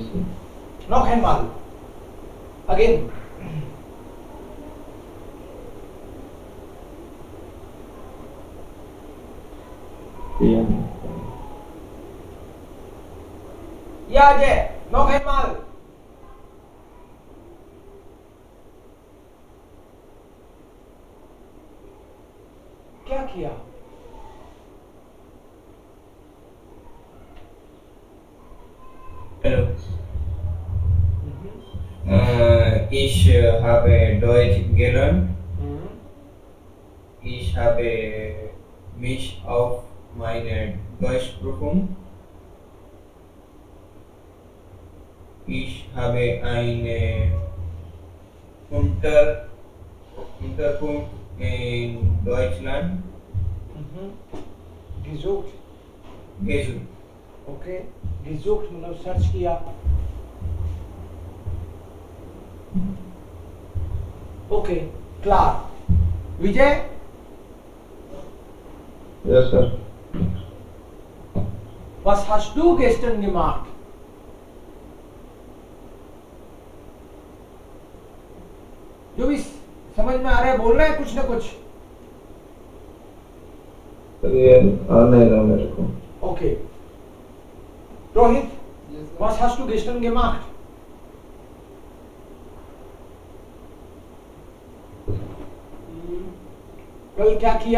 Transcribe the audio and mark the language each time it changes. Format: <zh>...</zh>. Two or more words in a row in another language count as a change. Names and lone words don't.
<de>Noch einmal. Again. Ja, Ajay. Noch einmal.</de> <hi>क्या किया?</hi> <de>Hallo. Ich habe Deutsch gelernt. Ich habe mich auf meine Deutschprüfung. Ich habe eine Unterkunft in Deutschland gesucht. gesucht.</de> <hi>Okay. gesucht मतलब सर्च किया.</hi> <de>Okay, klar. Vijay?</de> <en>Yes, sir.</en> <de>Was hast du gestern gemacht?</de> <hi>जो भी समझ में आ रहा है बोल रहा है कुछ ना कुछ. ये आ नहीं रहा मेरे को. Okay.</hi> <de>Rohit, was hast du gestern gemacht?</de> <hi>कल क्या किया?</hi>